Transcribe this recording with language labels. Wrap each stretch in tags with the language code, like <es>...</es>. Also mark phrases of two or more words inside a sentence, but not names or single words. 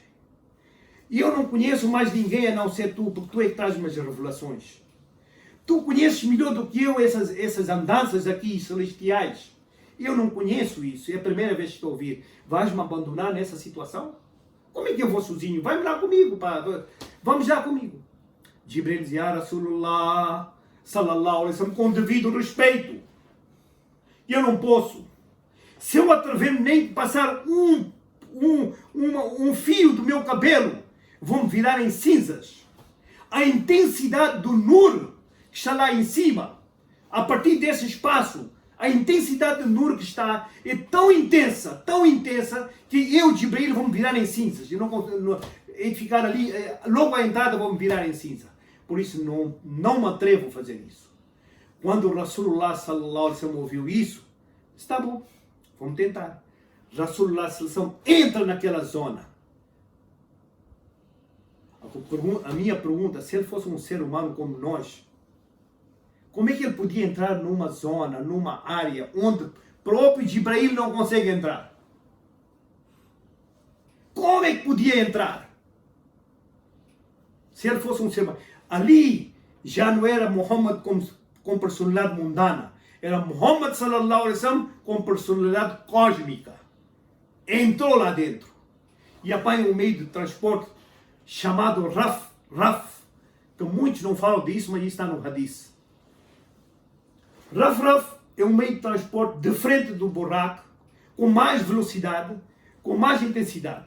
<pt>E eu não conheço mais ninguém a não ser tu, porque tu é que traz umas revelações. Tu conheces melhor do que eu essas andanças aqui celestiais. Eu não conheço isso, é a primeira vez que estou a ouvir. Vais-me abandonar nessa situação? Como é que eu vou sozinho? Vai-me lá comigo, pá. Vamos lá comigo. Jibril dizia,</pt> <ar>رسول الله، صلى الله عليه وسلم,</ar> <pt>com devido respeito. Eu não posso. Se eu atrever nem passar um fio do meu cabelo, vão virar em cinzas. A intensidade do Nur que está lá em cima, a partir desse espaço, a intensidade do Nur que está é tão intensa, que eu, Jibril, vou me virar em cinzas. Eu não ficar ali, logo à entrada vou me virar em cinza. Por isso não me atrevo a fazer isso. Quando o</pt> <ar>رسول الله صلى الله عليه وسلم</ar> <pt>ouviu isso, está bom, vamos tentar.</pt> <ar>رسول الله صلى الله عليه وسلم</ar> <pt>entra naquela zona. A minha pergunta, se ele fosse um ser humano como nós, como é que ele podia entrar numa zona, numa área onde próprio Jibril não consegue entrar? Como é que podia entrar? Se ele fosse um ser humano. Ali já não era Muhammad com personalidade mundana. Era Muhammad</pt> <ar>صلى الله عليه وسلم</ar> <pt>com personalidade cósmica. Entrou lá dentro. E apanha um meio de transporte chamado Raf, que muitos não falam disso, mas isso está no Hadith. Raf é um meio de transporte de frente do buraco, com mais velocidade, com mais intensidade.</pt>